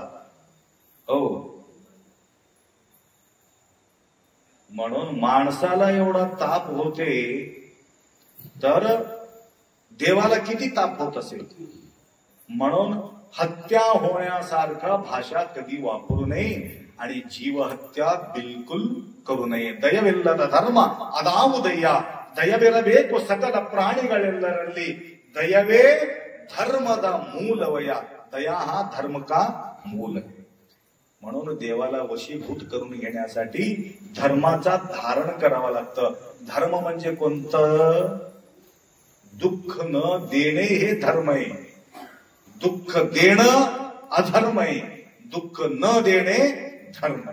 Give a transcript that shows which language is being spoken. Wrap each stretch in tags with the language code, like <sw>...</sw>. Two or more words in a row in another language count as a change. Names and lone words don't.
<mr>हो, म्हणून माणसाला एवढा ताप होते तर देवाला किती ताप होत असेल. म्हणून हत्या होण्यासारखा भाषा कधी वापरू नये आणि जीवहत्या बिलकुल करू नये.</mr> <kn>ದಯವಿಲ್ಲದ ಧರ್ಮ ಅದಾವುದಯ್ಯ, ದಯವಿರಬೇಕು ಸಕಲ ಪ್ರಾಣಿಗಳೆಲ್ಲರಲ್ಲಿ, ದಯವೇ धर्मದ ಮೂಲವಯ.</kn> <mr>दया हा धर्म का मूल आहे. म्हणून देवाला वशीभूत करून घेण्यासाठी धर्माचा धारण करावा लागतं. धर्म म्हणजे कोणतं? दुःख न देणे हे धर्म आहे. दुःख देणं अधर्म आहे, दुःख न देणे धर्म आहे.</mr>